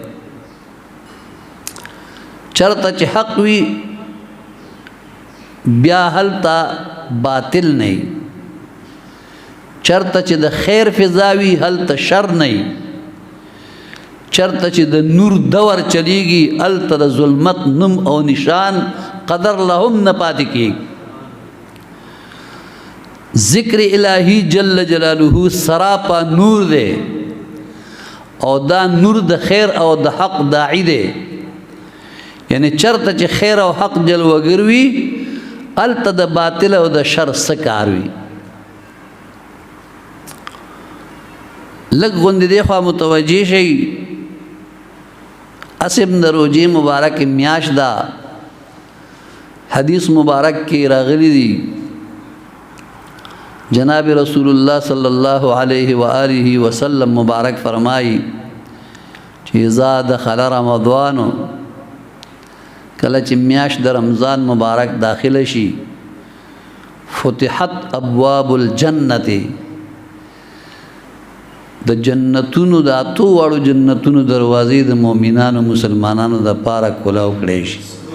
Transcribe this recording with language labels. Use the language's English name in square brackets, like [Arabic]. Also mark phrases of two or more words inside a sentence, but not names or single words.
[Pashto] چرته چې حق وي بیا هلته باطل نه، چرته چې د خیر فضاوي هلته شر نه، چرته چې د نور دور چلیږي هلته د ظلمت نوم او نشان قدر لهم نه پاتې کېږي. ذکر الہی [Arabic] جل جلالہ [Pashto] سراپا نور دے او دا نور د خیر او د حق داعی دے. یعنی چرته چې خیر او حق جلوگر وي هلته د باطل او د شر څه کار وي. لږ غوندې دې خوا متوجه شئ. اسم د روجې مبارک میاشت دا حدیث مبارک کې راغلی دی جناب رسول اللہ [Arabic] صلی اللہ علیہ وآلہ وسلم [Pashto] مبارک فرمائی چې [Arabic] اذا دخل رمضان [Pashto] کله چې میاشت د رمضان مبارک داخل شي [Arabic] فتحت ابواب الجنت [Pashto] د جنتونو د اتو واړو جنتونو دروازې د مؤمنانو مسلمانانو د پاره کلاو کړي شي.